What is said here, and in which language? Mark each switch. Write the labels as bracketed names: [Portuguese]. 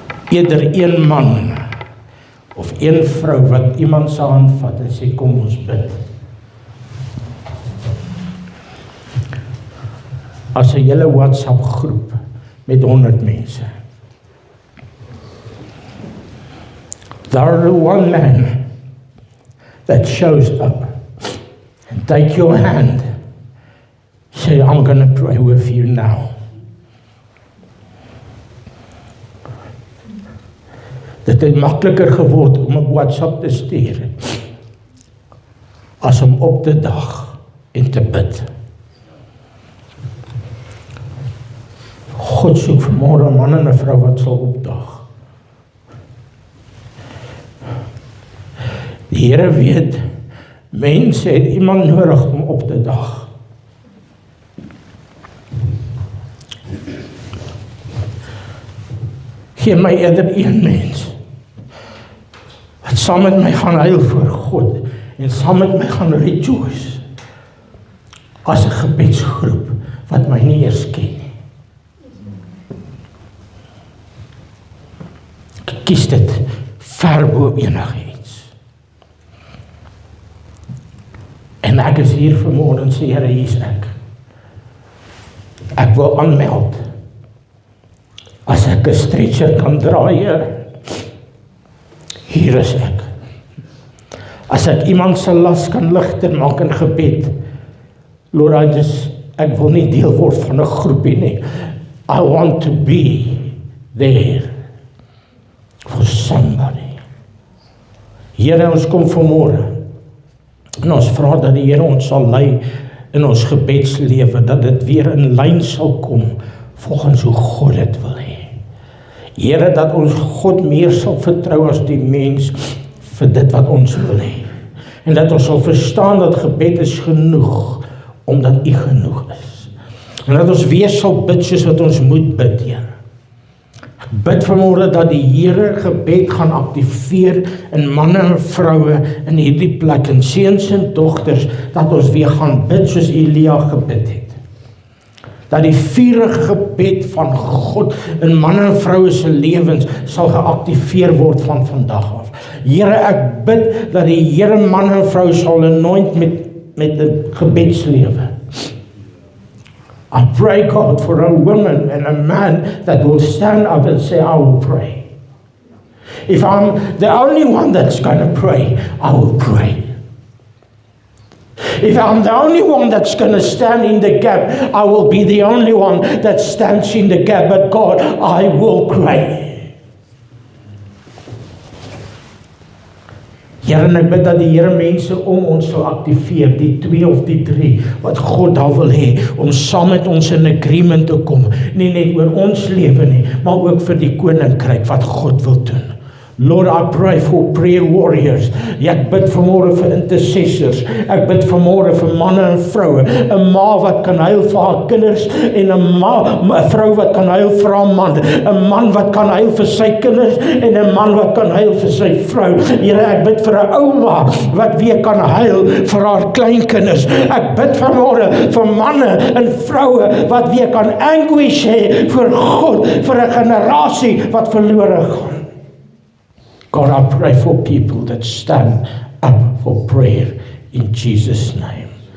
[Afrikaans] Eerder een man of een vrou wat iemand sal aanvat en sê, kom ons bid. As 'n hele WhatsApp groep met 100 mense. [English] There one man that shows up and take your hand, say, I'm going to pray with you now. [Afrikaans] Dit het makliker geword om op WhatsApp te stuur, as om op te dag en te bid. God soek vanmôre 'n man en 'n vrou wat sal opdag. Die Here weet, mense het iemand nodig om op te dag. Gee my eerder een mens, wat saam met my gaan huil voor God, en saam met my gaan rejoice, as 'n gebedsgroep, wat my nie eers ken nie. Ek kies dit ver bo enigiets. En ek is hier vanmôre en sê, Here, hier is ek. Ek wil aanmeld. As ek 'n stretcher kan dra, Here, hier is ek. As ek iemand se las kan ligter maak in gebed, Lord, ek wil nie deel word van 'n groepie nie. [English] I want to be there for somebody. [Afrikaans] Here, ons kom vanmôre en ons vra dat die Here ons sal lei in ons gebedslewe, dat dit weer in lyn sal kom volgens hoe God dit wil hê. Here, dat ons God meer sal vertrou as die mens vir dit wat ons wil hê. En dat ons sal verstaan dat gebed is genoeg, omdat U genoeg is. En dat ons weer sal bid soos wat ons moet bid, Here. Ek bid vanmôre dat die Here gebed gaan aktiveer in manne en vroue in hierdie plek, en seuns en dogters, dat ons weer gaan bid soos Elia gebid het. Dat die vurige gebed van God in manne en vroue se lewens sal geaktiveer word van vandag af. Here, ek bid dat die Here manne en vroue sal anoint met 'n gebedslewe. [English] I pray, God, for a woman and a man that will stand up and say, I will pray. If I'm the only one that's going to pray, I will pray. If I'm the only one that's going to stand in the gap, I will be the only one that stands in the gap. But God, I will pray. [Afrikaans] Here, en ek bid dat die Here mense om ons sal aktiveer, die 2 of die 3, wat God daar wil hê, om saam met ons [English] in agreement [Afrikaans] te kom, nie net oor ons lewe nie, maar ook vir die koninkryk wat God wil doen. [English] Lord, I pray for prayer warriors. [Afrikaans] Ek bid vanmôre vir intercessors. Ek bid vanmôre vir manne en vroue. 'n Ma wat kan huil vir haar kinders en 'n vrou wat kan huil vir haar man. 'n Man wat kan huil vir sy kinders en 'n man wat kan huil vir sy vrou. Here, ek bid vir 'n ouma wat weer kan huil vir haar kleinkinders. Ek bid vanmôre vir manne en vroue wat weer kan anguish hê vir God, vir 'n generasie wat verlore gaan. [English] God, I pray for people that stand up for prayer in Jesus' name.